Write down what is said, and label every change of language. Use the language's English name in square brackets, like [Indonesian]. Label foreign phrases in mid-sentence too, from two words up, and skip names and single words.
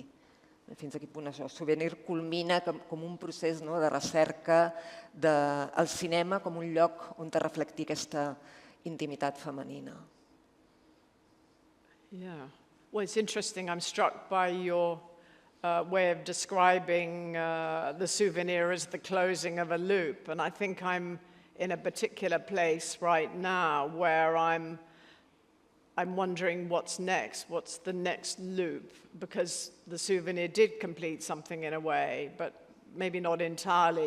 [Catalan] Fins a quin punt això? Souvenir culmina com un procés de recerca del cinema com un lloc on reflectir aquesta intimitat femenina. [English] Yeah. Well, it's interesting. I'm struck by your way of describing the souvenir as the closing of a loop. And I think I'm in a particular place right now where I'm wondering what's next, what's the next loop, because the souvenir did complete something in a way, but maybe not entirely.